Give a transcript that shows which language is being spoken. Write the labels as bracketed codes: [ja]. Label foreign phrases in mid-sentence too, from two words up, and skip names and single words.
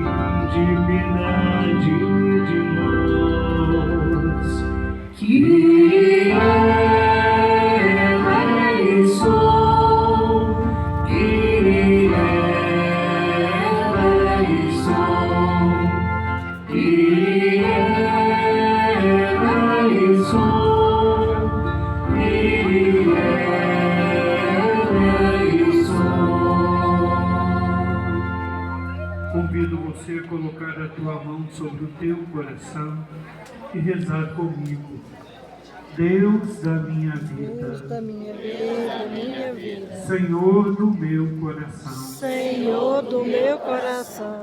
[pt] de piedade de nós. [el] Kyrie eleison, Kyrie eleison, Kyrie eleison, Kyrie eleison. [pt] Convido você a colocar a tua mão sobre o teu coração e rezar comigo. Deus da minha Deus da vida, minha vida, Senhor do meu coração, Senhor do meu coração,